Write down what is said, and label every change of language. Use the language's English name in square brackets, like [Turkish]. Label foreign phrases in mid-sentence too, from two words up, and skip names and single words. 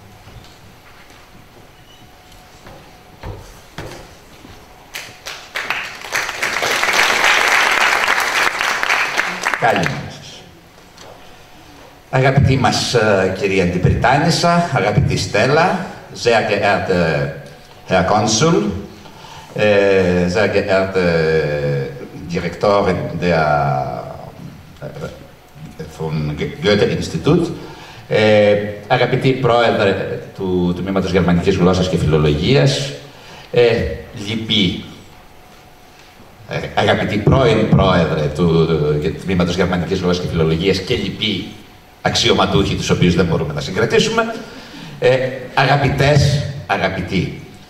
[Greek] Καλημέρα σας. Αγαπητή μας κυρία Αντιπριτάνισσα, αγαπητή Στέλλα, [German] sehr geehrter Herr Konsul, sehr geehrte Direktorin vom Goethe-Institut, [Greek] αγαπητή Πρόεδρε του Τμήματος Γερμανικής Γλώσσας και Φιλολογίας, λυπή αγαπητή πρώην Πρόεδρε του Τμήματος Γερμανικής Γλώσσας και Φιλολογίας και λοιποί αξιωματούχοι, τους οποίους δεν μπορούμε να συγκρατήσουμε, αγαπητές, αγαπητοί.